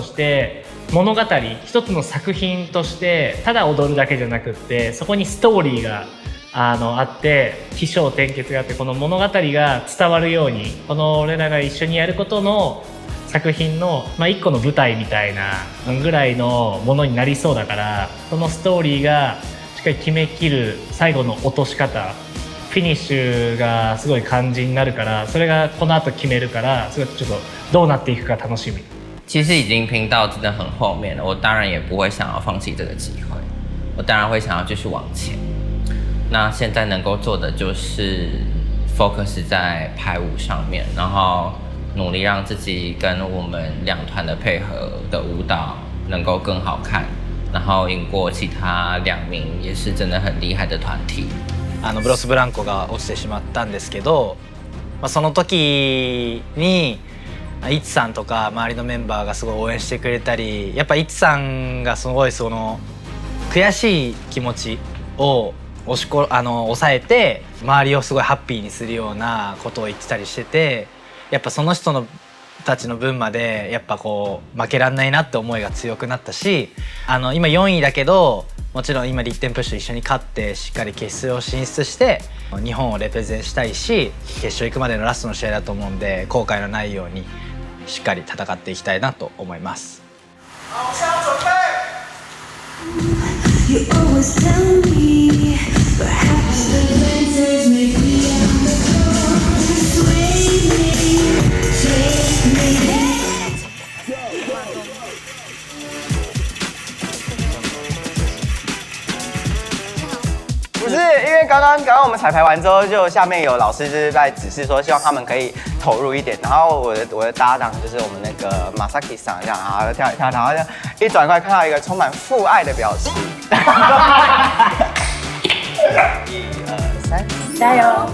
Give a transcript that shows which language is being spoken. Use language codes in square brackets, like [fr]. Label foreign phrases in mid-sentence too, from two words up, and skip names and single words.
[ja] して物語一つの作品としてただ踊るだけじゃなくって、そこにストーリーがあって起承転結があって、この物語が伝わるように、この俺らが一緒にやることの作品の、一個の舞台みたいなぐらいのものになりそうだから、そのストーリーがしっかり決めきる最後の落とし方、フィニッシュがすごい肝心になるから、それがこの後決めるから、それちょっとどうなっていくか楽しみ。 [zh] 其实已经拼到真的很后面了，我当然也不会想要放弃这个机会，我当然会想要继续往前。那现在能够做的就是 focus 在排舞上面，然后努力让自己跟我们2团的配合的舞蹈能够更好看，然后赢过其他2名也是真的很厉害的团体。 [ja] ブロスブランコが落ちてしまったんですけど、その時にイツさんとか周りのメンバーがすごい応援してくれたり、やっぱイツさんがすごいその悔しい気持ちを抑えて周りをすごいハッピーにするようなことを言ってたりしてて、やっぱその人のたちの分までやっぱこう負けらんないなって思いが強くなったし、今4位だけどもちろん今リッテンプッシュ一緒に勝ってしっかり決勝進出して日本をレペゼンしたいし、決勝行くまでのラストの試合だと思うんで後悔のないようにしっかり戦っていきたいなと思います。 [en] You always tell me, perhaps the answers may be on the floor. Sway me, take me. [zh] 不是，因为刚刚我们彩排完之后，就下面有老师就是在指示说，希望他们可以投入一点。然后我的搭档就是我们那个Masaki桑这样，然后跳一跳，然后就一转过来看到一个充满父爱的表情。1、2、3，加油！